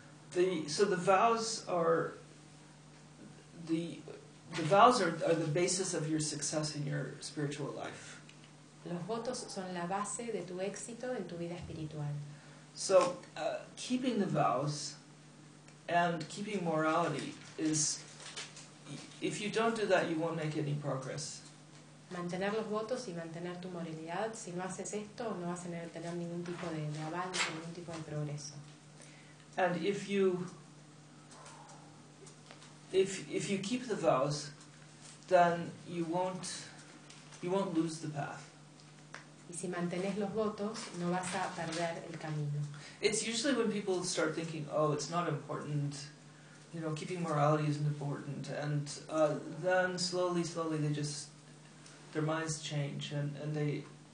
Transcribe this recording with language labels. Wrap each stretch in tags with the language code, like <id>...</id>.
<en>The vows are the vows are the basis of your success in your spiritual life.</en> <es>Los votos son la base de tu éxito en tu vida espiritual.</es> <en>So, keeping the vows and keeping morality is, if you don't do that, you won't make any progress.</en> <es>Mantener los votos y mantener tu moralidad, si no haces esto, no vas a tener ningún tipo de avance, ningún tipo de progreso.</es> <en>And if you keep the vows, then you won't lose the path.</en> <es>Y si mantienes los votos, no vas a perder el camino.</es> <en>It's usually when people start thinking, oh, it's not important, you know, keeping morality isn't important, and then slowly they just, their minds change, and they</en>